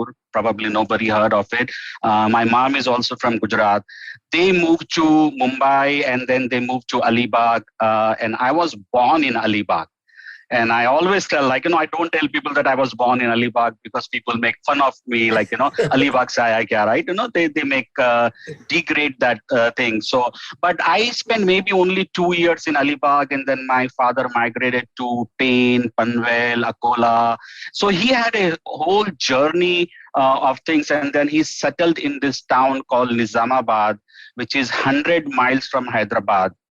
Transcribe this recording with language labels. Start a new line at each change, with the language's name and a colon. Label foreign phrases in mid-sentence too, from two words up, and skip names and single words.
English: Probably nobody heard of it. My mom is also from Gujarat. They moved to Mumbai and then they moved to Alibag. And I was born in Alibag. And I always tell, I don't tell people that I was born in Alibag because people make fun of me,
Hindi: अलीबाग से आया क्या, right?
English: They make degrade that thing. So, but I spent maybe only 2 years in Alibag, and then my father migrated to Tain, Panvel, Akola. So he had a whole journey of things, and then he settled in this town called Nizamabad, which is 100 miles from Hyderabad.